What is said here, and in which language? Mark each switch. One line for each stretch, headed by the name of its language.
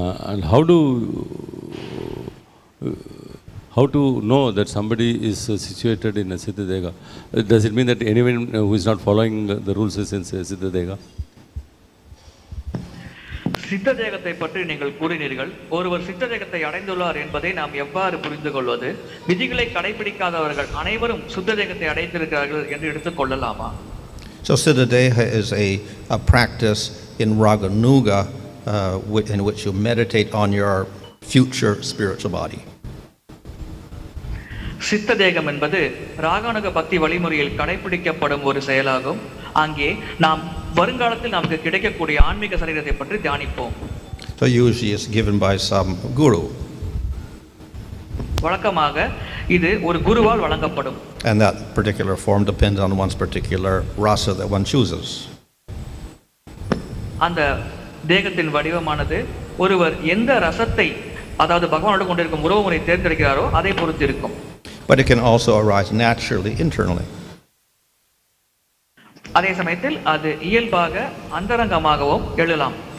English: And how to know that somebody is situated in a Siddhadega? Does it mean that anyone who is not following the rules is in Siddhadega?
Tamil: சித்ததேகத்தை பற்றி நீங்கள் கூறினீர்கள். ஒருவர் சித்ததேகத்தை அடைந்துள்ளார் என்பதை நாம் எவ்வாறு புரிந்து கொள்வது? விதிகளை கடைபிடிக்காதவர்கள் அனைவரும் சுத்ததேகத்தை அடைந்திருக்கிறார்கள் என்று எடுத்துக் கொள்ளலாமா?
English: So Siddhadeha is a practice in Raganuga in which you meditate on your future spiritual body.
Tamil: சித்ததேகம் என்பது ராகானுக பக்தி வழிமுறையில் கடைபிடிக்கப்படும் ஒரு செயலாகும். அங்கே நாம் வருங்காலத்தில் நமக்கு கிடைக்கக்கூடிய ஆன்மீக சரீரத்தை பற்றி தியானிப்போம்.
English: So usually it's given by some guru.
Tamil: வழக்கமாக இது ஒரு குருவால் வழங்கப்படும்.
English: And that particular form depends on one's particular rasa that one chooses.
Tamil: அந்த தேகத்தின் வடிவமானது ஒருவர் எந்த ரசத்தை, அதாவது பகவானோடு கொண்டிருக்கும் உறவுமுறை தேர்ந்தெடுக்கிறாரோ அதை பொறுத்து இருக்கும்.
English: But it can also arise naturally internally.
Tamil: அதே சமயத்தில் அது இயல்பாக அந்தரங்கமாகவும் எழலாம்.